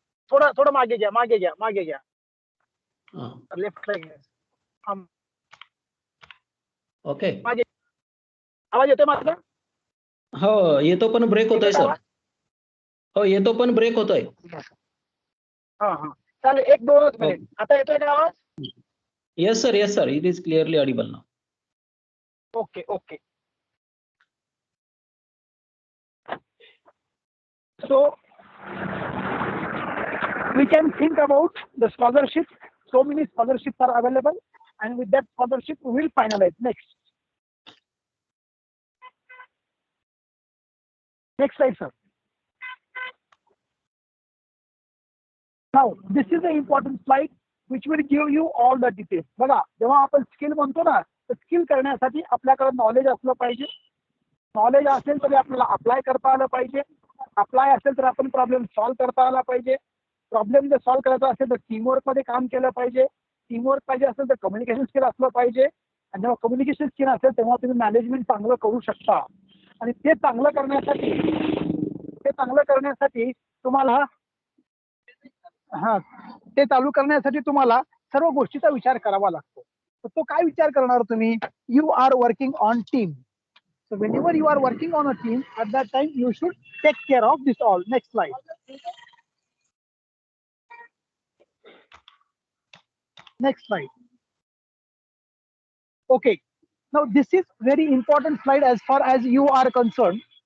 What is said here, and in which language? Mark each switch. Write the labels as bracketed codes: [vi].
[mr] थोडं मागे घ्या. लेफ्ट घ्या. ओके. आवाज येतोय माझा? हो येतो, पण ब्रेक होतोय सर. हो येतो, पण ब्रेक होतोय. हा चालेल, 1-2 मिनिट. आता येतोय का आवाज? [en] Yes, sir. Yes, sir. It is clearly audible now. Okay, okay. So we can think about the scholarships. So many scholarships are available, and with that scholarship, we will finalize. Next slide, sir. Now, this is an important slide which will give you all the details. [mr] बघा, जेव्हा आपण skill म्हणतो ना, तर skill करण्यासाठी आपल्याकडे knowledge असलं पाहिजे. नॉलेज असेल तरी आपल्याला अप्लाय करता आलं पाहिजे. अप्लाय असेल तर आपण प्रॉब्लेम सॉल्व्ह करता आला पाहिजे. प्रॉब्लेम जर सॉल्व्ह करायचा असेल तर टीमवर्क मध्ये काम केलं पाहिजे. टीमवर्क पाहिजे असेल तर कम्युनिकेशन स्किल असलं पाहिजे. आणि जेव्हा कम्युनिकेशन स्किल असेल तेव्हा तुम्ही मॅनेजमेंट चांगलं करू शकता. आणि ते चांगलं करण्यासाठी तुम्हाला ते चालू करण्यासाठी तुम्हाला सर्व गोष्टीचा विचार करावा लागतो. तर तो काय विचार करणार तुम्ही? [en] You are working on team. So whenever you are working on a team, at that time you should take care of this all. Next slide. Next slide. Okay. Now this is very important slide as far as you are concerned.